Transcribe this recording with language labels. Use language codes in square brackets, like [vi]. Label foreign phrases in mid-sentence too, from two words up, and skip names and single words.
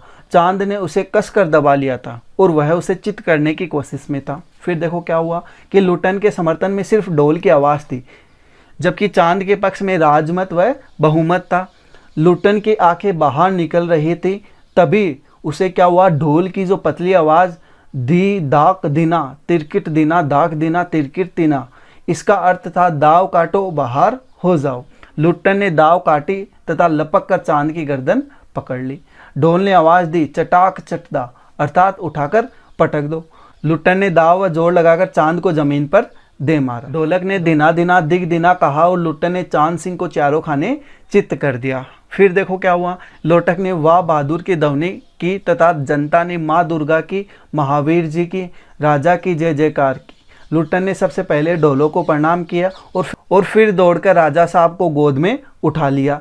[hi] चांद ने उसे कसकर दबा लिया था और वह उसे चित करने की कोशिश में था। फिर देखो क्या हुआ कि लुटन के समर्थन में सिर्फ ढोल की आवाज़ थी, जबकि चांद के पक्ष में राजमत व बहुमत था। लुटन की आंखें बाहर निकल रही थी। तभी उसे क्या हुआ, ढोल की जो पतली आवाज़, दी दाक दिना तिरकिट दिना दाक दिना तिरकिट दिना, इसका अर्थ था दाव काटो बाहर हो जाओ। लुटन ने दाव काटी तथा लपक कर चांद की गर्दन पकड़ ली। ढोल ने आवाज़ दी, चटाक चटदा, अर्थात उठाकर पटक दो। लुटन ने दाव व जोर लगाकर चांद को जमीन पर दे मारा। ढोलक ने दिना दिना दिग दिना कहा और लुटन ने चांद सिंह को चारों खाने चित्त कर दिया। फिर देखो क्या हुआ, लोटक ने वाह बहादुर की ध्वनि की तथा जनता ने माँ दुर्गा की, महावीर जी की, राजा की जय जयकार की। लुटन ने सबसे पहले ढोलों को प्रणाम किया और फिर दौड़कर राजा साहब को गोद में उठा लिया।